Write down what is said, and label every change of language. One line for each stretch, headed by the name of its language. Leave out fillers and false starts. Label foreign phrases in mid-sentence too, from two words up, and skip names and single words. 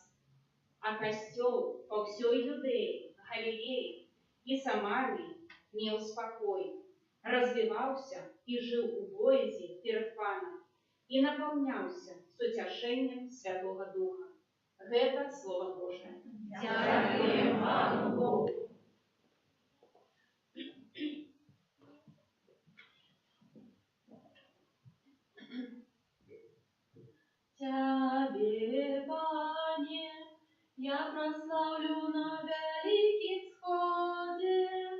Belarusian: А касцёл па ўсёй Юдэі, Галілеі і Самарыі меў спакой, развіваўся і жыў у боязі перад Панам і напаўняўся суцяшэннем Святога Духа. Гэта Слова Божае. Дзякуем Пану Богу.
Ukrainian: Тебе, Пане, я прославлю на великим сходе.